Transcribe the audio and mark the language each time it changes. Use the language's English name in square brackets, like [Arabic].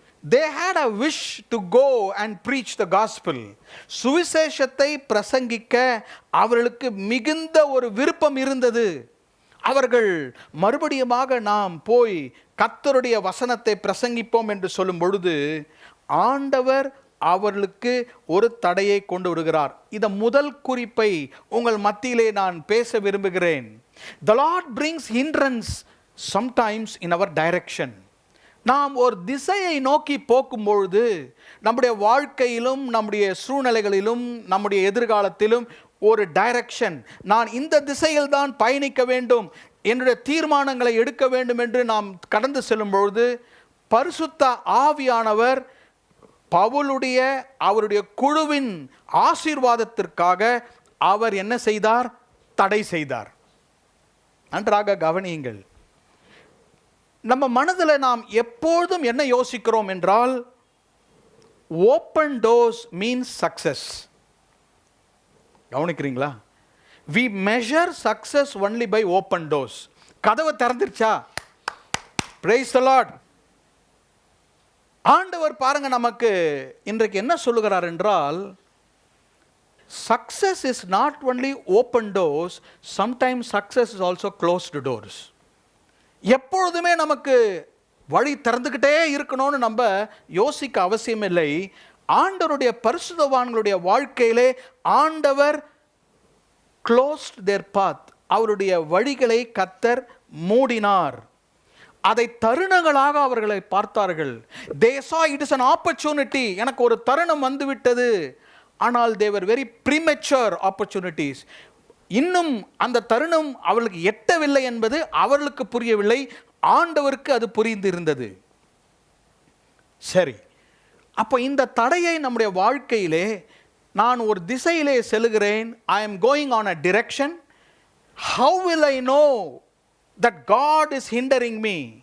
[English] They had a wish to go and preach the gospel. [Tamil] சுவிசேஷத்தை பிரசங்கிக்க அவர்களுக்கு மிகுந்த ஒரு விருப்பம் இருந்தது. அவர்கள் மறுபடியுமாக நாம் போய் கர்த்தருடைய வசனத்தை பிரசங்கிப்போம் என்று சொல்லும் பொழுது ஆண்டவர் அவர்களுக்கு ஒரு தடையை கொண்டு வருகிறார். இந்த முதல் குறிப்பை உங்கள் மத்தியிலே நான் பேச விரும்புகிறேன். The Lord brings hindrance sometimes in our direction. நாம் ஒரு திசையை நோக்கி போகும்பொழுது நம்முடைய வாழ்க்கையிலும் நம்முடைய சூழ்நிலைகளிலும் நம்முடைய எதிர்காலத்திலும் ஒரு டைரக்ஷன், நான் இந்த திசையில் தான் பயணிக்க வேண்டும், என்னுடைய தீர்மானங்களை எடுக்க வேண்டும் என்று நாம் கடந்து செல்லும் பொழுது பரிசுத்த ஆவியானவர் பவுலுடைய அவருடைய குழுவின் ஆசீர்வாதத்திற்காக அவர் என்ன செய்தார்? தடை செய்தார். நன்றாக கவனியுங்கள். நம்ம மனதில் நாம் எப்பொழுதும் என்ன யோசிக்கிறோம் என்றால், [English] Open doors means success. [Tamil] கவனிக்கிறீங்களா? [English] we measure success only by open doors. [Tamil] கதவு திறந்துருச்சா? [English] praise the Lord. [Tamil] ஆண்டவர் பாருங்க நமக்கு இன்றைக்கு என்ன சொல்லுகிறார் என்றால், [English] Success is not only open doors, sometimes success is also closed doors. [Tamil] எப்பொழுதுமே நமக்கு வழி திறந்துக்கிட்டே இருக்கணும்னு நம்ம யோசிக்க அவசியம் இல்லை. ஆண்டவருடைய பரிசுத்தவான்களுடைய வாழ்க்கையிலே ஆண்டவர் [English] closed their path, [Tamil] அவருடைய வழிகளை கர்த்தர் மூடினார். அதை தருணங்களாக அவர்களை பார்த்தார்கள். [English] they saw it is an opportunity, [Tamil] எனக்கு ஒரு தருணம் வந்துவிட்டது. [English] ஆனால் they were very premature opportunities. [Tamil] இன்னும் அந்த தருணம் அவர்களுக்கு எட்டவில்லை என்பது அவர்களுக்கு புரியவில்லை, ஆண்டவருக்கு அது புரிந்திருந்தது. சரி, அப்போ இந்த தடையை நம்முடைய வாழ்க்கையிலே, நான் ஒரு திசையிலே செல்கிறேன், [English] I am going on a direction, how will I know that God is hindering me?